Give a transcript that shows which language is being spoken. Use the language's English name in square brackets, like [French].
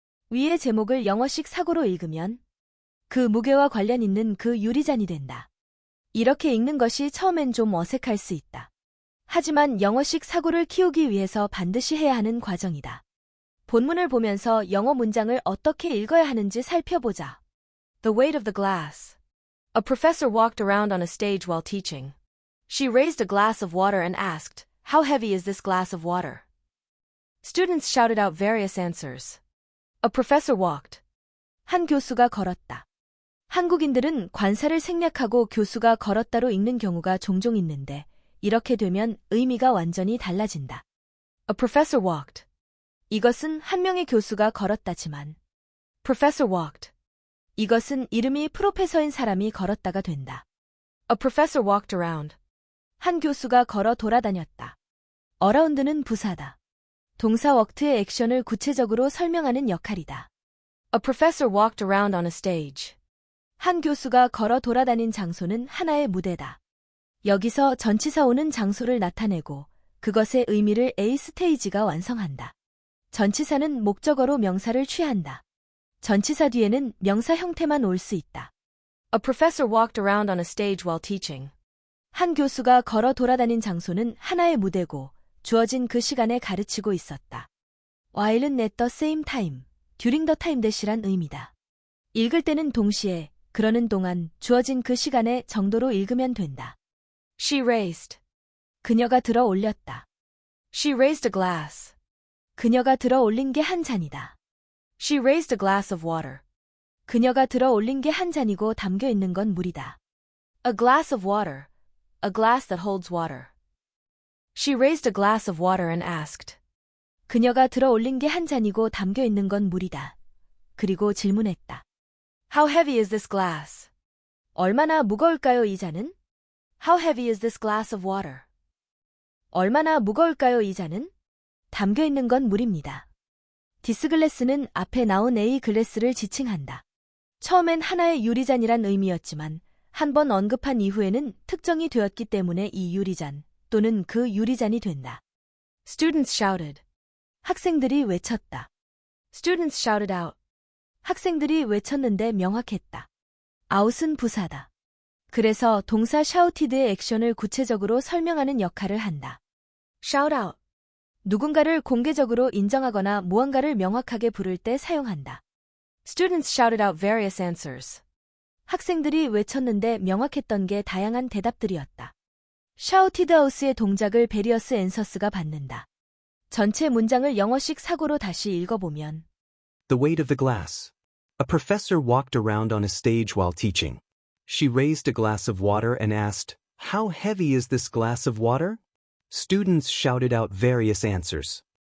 [Korean] 위의 제목을 영어식 사고로 읽으면 그 무게와 관련 있는 그 유리잔이 된다. 이렇게 읽는 것이 처음엔 좀 어색할 수 있다. 하지만 영어식 사고를 키우기 위해서 반드시 해야 하는 과정이다. 본문을 보면서 영어 문장을 어떻게 읽어야 하는지 살펴보자. [English] The weight of the glass. A professor walked around on a stage while teaching. She raised a glass of water and asked, "How heavy is this glass of water?" Students shouted out various answers. A professor walked. [Korean] 한 교수가 걸었다. 한국인들은 관사를 생략하고 교수가 걸었다로 읽는 경우가 종종 있는데 이렇게 되면 의미가 완전히 달라진다. [English] A professor walked. [Korean] 이것은 한 명의 교수가 걸었다지만 [English] Professor walked. [Korean] 이것은 이름이 프로페서인 사람이 걸었다가 된다. [English] A professor walked around. [Korean] 한 교수가 걸어 돌아다녔다. around는 부사다. 동사 walked의 액션을 구체적으로 설명하는 역할이다. [English] A professor walked around on a stage. [Korean] 한 교수가 걸어 돌아다닌 장소는 하나의 무대다. 여기서 전치사 오는 장소를 나타내고 그것의 의미를 A 스테이지가 완성한다. 전치사는 목적어로 명사를 취한다. 전치사 뒤에는 명사 형태만 올 수 있다. [English] A professor walked around on a stage while teaching. [Korean] 한 교수가 걸어 돌아다닌 장소는 하나의 무대고 주어진 그 시간에 가르치고 있었다. [English] while은 at the same time, during the time that이란 의미다. [Korean] 읽을 때는 동시에, 그러는 동안, 주어진 그 시간에 정도로 읽으면 된다. [English] She raised. [Korean] 그녀가 들어 올렸다. [English] She raised a glass. [Korean] 그녀가 들어 올린 게 한 잔이다. [English] She raised a glass of water. [Korean] 그녀가 들어 올린 게 한 잔이고 담겨 있는 건 물이다. [English] A glass of water. A glass that holds water. She raised a glass of water and asked. [Korean] 그녀가 들어 올린 게 한 잔이고 담겨 있는 건 물이다. 그리고 질문했다. [English] How heavy is this glass? [Korean] 얼마나 무거울까요, 이 잔은? [English] How heavy is this glass of water? [Korean] 얼마나 무거울까요, 이 잔은? 담겨 있는 건 물입니다. This glass는 앞에 나온 A 글래스를 지칭한다. 처음엔 하나의 유리잔이란 의미였지만 한 번 언급한 이후에는 특정이 되었기 때문에 이 유리잔 또는 그 유리잔이 된다. [English] Students shouted. [Korean] 학생들이 외쳤다. [English] Students shouted out. [Korean] 학생들이 외쳤는데 명확했다. out은 부사다. 그래서 동사 shouted의 액션을 구체적으로 설명하는 역할을 한다. [English] shout out. [Korean] 누군가를 공개적으로 인정하거나 무언가를 명확하게 부를 때 사용한다. [English] Students shouted out various answers. [Korean] 학생들이 외쳤는데 명확했던 게 다양한 대답들이었다. shouted out의 동작을 베리어스 앤서스가 받는다. 전체 문장을 영어식 사고로 다시 읽어보면 [English] The weight of the glass. A professor walked around on a stage while teaching. She raised a glass of water and asked, "How heavy is this glass of water?" Students shouted out various answers.